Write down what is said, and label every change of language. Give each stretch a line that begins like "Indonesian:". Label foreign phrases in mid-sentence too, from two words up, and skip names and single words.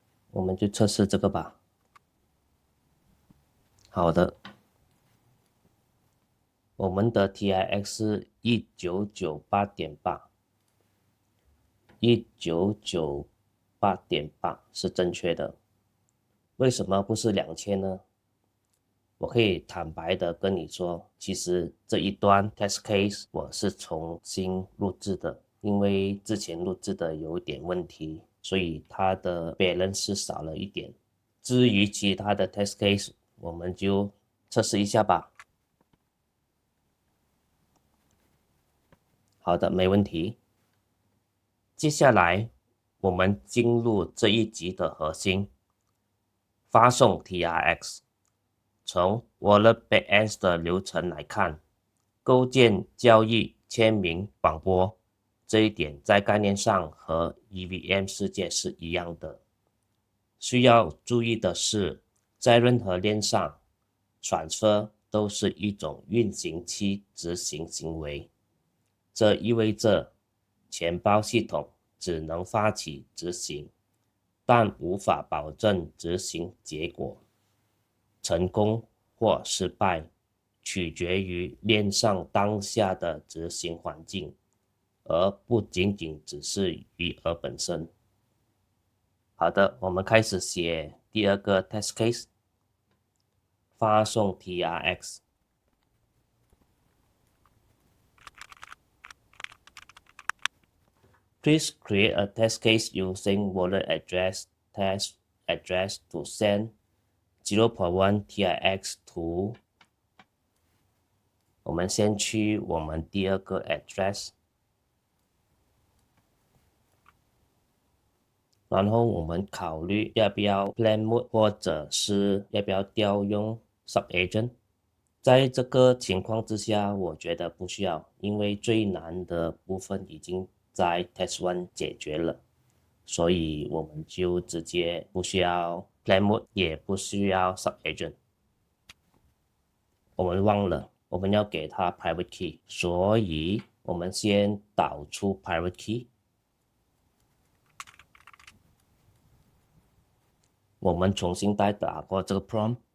Chinese: 我們就測試這個吧。好的，我們的 TIX 是 1998.8，1998.8是正確的。為什麼不是2000呢？我可以坦白的跟你說，其實這一段
English: test case
Chinese: 我是重新錄製的，因為之前錄製的有點問題，所以它的 balance 是少了一點。至於其他的
English: test case，
Chinese: 我們就測試一下吧。好的，沒問題。接下來我們進入這一集的核心，發送 TRX。從
English: Wallet Backend
Chinese: 的流程來看，構建、交易、簽名、廣播，這一點在概念上和 EVM 世界是一樣的。需要注意的是，在任何鏈上 ，Transfer 都是一種運行期執行行為。這意味着錢包系統只能發起執行，但無法保證執行結果。成功或失敗取決於鏈上當下的執行環境，而不僅僅只是餘額本身。好的，我們開始寫第二個
English: test case，
Chinese: 發送 TRX。
English: Please create a test case using wallet address test address to send 0.1 TRX to。
Chinese: 我們先去我們第二個 address， 然後我們考慮要不要
English: plan mode
Chinese: 或者是要不要調用 subagent。在這個情況之下，我覺得不需要，因為最難的部分已經在 test 1 解決了，所以我們就直接不需要
English: plan mode，
Chinese: 也不需要 subagent。我們忘了我們要給它
English: private key，
Chinese: 所以我們先導出
English: private key。
Chinese: 我們重新再打過這個 prompt。